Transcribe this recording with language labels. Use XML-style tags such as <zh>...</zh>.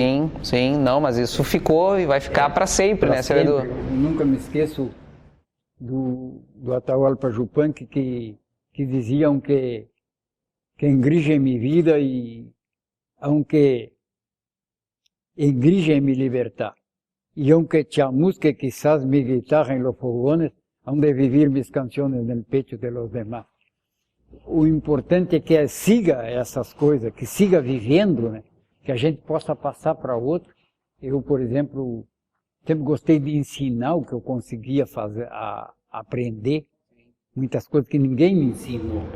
<pt>Sim, sim, não, mas isso ficou e vai ficar para sempre, né, seu Edu? Eu nunca me esqueço do Atahualpa Yupanqui que diziam que igreja é minha vida e aunque igreja é me libertar.</pt> <es>Y aunque chamusque quizás mi guitarra en los fogones, han de vivir mis canciones en el pecho de los demás.</es> <pt>O importante é que siga essas coisas, que siga vivendo, né? Que a gente possa passar para outro. Eu, por exemplo, sempre gostei de ensinar o que eu conseguia fazer, aprender, muitas coisas que ninguém me ensinou.</pt>